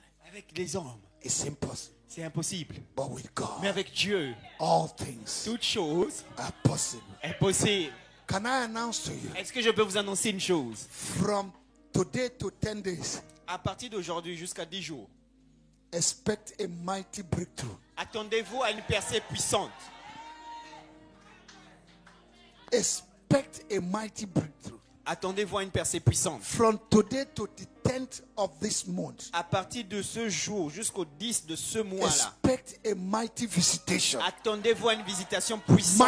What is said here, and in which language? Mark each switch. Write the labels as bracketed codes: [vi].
[fr] Avec les hommes, [en] it's impossible. [fr] c'est impossible. [en] But with God, [fr] Mais avec Dieu, [en] all things [fr] toute chose [en] are possible. [fr] est possible. [en] Can I announce to you, [fr] Est-ce que je peux vous annoncer une chose? [en] from today to 10 days, [fr] À partir d'aujourd'hui jusqu'à 10 jours, [en] expect a mighty breakthrough. [fr] attendez-vous à une percée puissante. [en] Expect a mighty breakthrough. [fr] Attendez-vous à une percée puissante. [en] From today to the 10th of this month, [fr] À partir de ce jour jusqu'au 10 de ce mois-là, [en] expect a mighty visitation, [fr] attendez-vous à une visitation puissante.